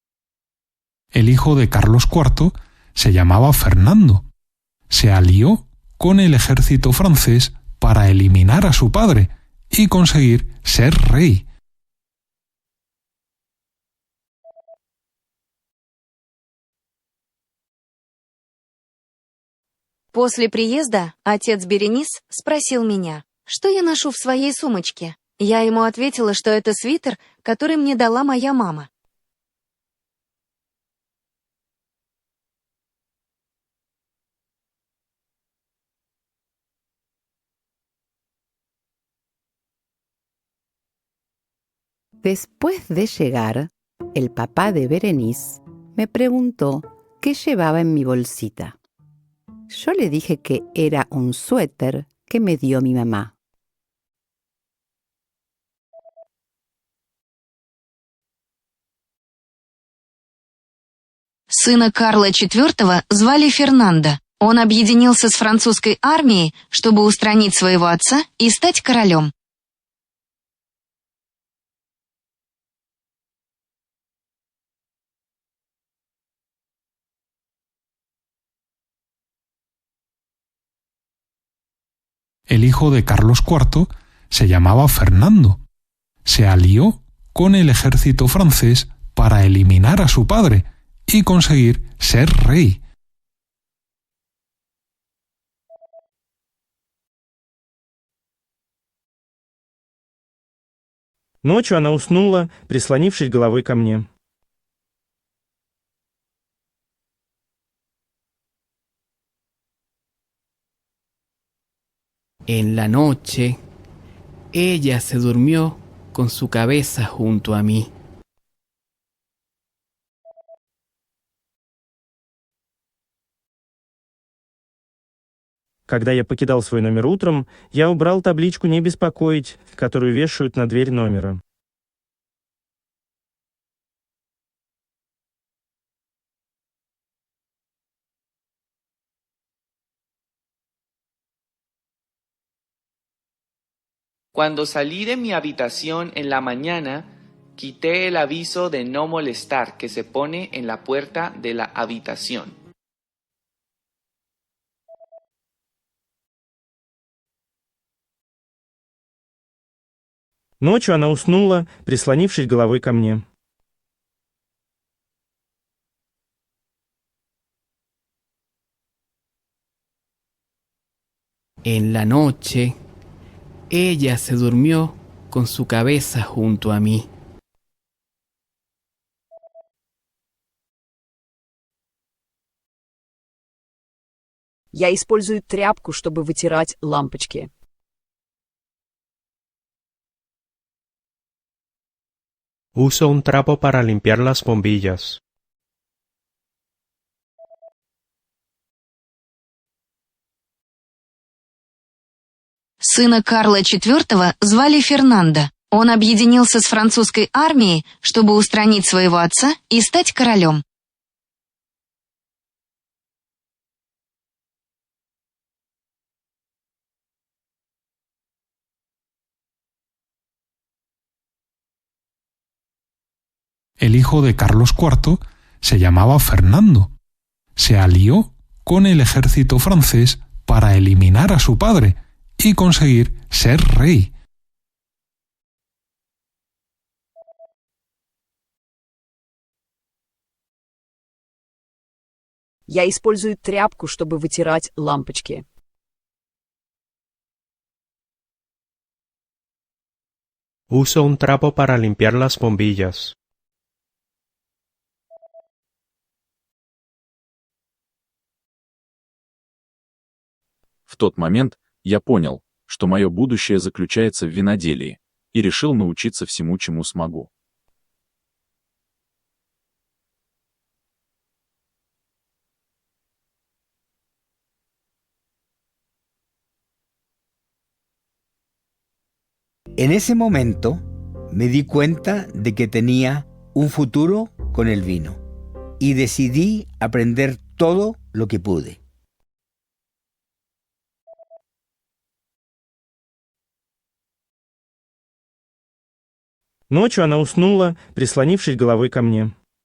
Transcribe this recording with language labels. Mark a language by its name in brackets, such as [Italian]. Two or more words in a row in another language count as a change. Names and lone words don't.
[Spanish] El hijo de Carlos IV se llamaba Fernando. Se alió con el ejército francés para eliminar a su padre y conseguir ser rey. [Russian] После приезда отец Беренис спросил меня, что я ношу в своей сумочке. Я ему ответила, что это свитер, который мне дала моя мама. [Spanish] Después de llegar, el papá de Berenice me preguntó qué llevaba en mi bolsita. Yo le dije que era un suéter que me dio mi mamá. [Russian] Сына Карла IV звали Фернандо. Он объединился с французской армией, чтобы устранить своего отца и стать королем. [Spanish] El hijo de Carlos IV se llamaba Fernando. Se alió con el ejército francés para eliminar a su padre y conseguir ser rey. [Russian] Ночью она уснула, прислонившись головой ко мне. [Spanish] En la noche, ella se durmió con su cabeza junto a mí. [Russian] Когда я покидал свой номер утром, я убрал табличку «Не беспокоить», которую вешают на дверь номера. [Spanish] Cuando salí de mi habitación en la mañana, quité el aviso de no molestar que se pone en la puerta de la habitación. [Russian] Ночью она уснула, прислонившись головой ко мне. [Spanish] En la noche, ella se durmió con su cabeza junto a mí. [Russian] Я использую тряпку, чтобы вытирать лампочки. [Spanish] Uso un trapo para limpiar las bombillas. [Russian] Сына Карла IV звали Фернандо. Он объединился с французской армией, чтобы устранить своего отца и стать королем. [Spanish] El hijo de Carlos IV se llamaba Fernando. Se alió con el ejército francés para eliminar a su padre y conseguir ser rey. [Russian] Я использую тряпку, чтобы вытирать лампочки. [Spanish] Uso un trapo para limpiar las bombillas. [Russian] В тот момент я понял, что мое будущее заключается в виноделии, и решил научиться всему, чему смогу. [Spanish] En ese momento me di cuenta de que tenía un futuro con el vino y decidí aprender todo lo que pude. [Russian] Ночью она уснула, прислонившись головой ко мне.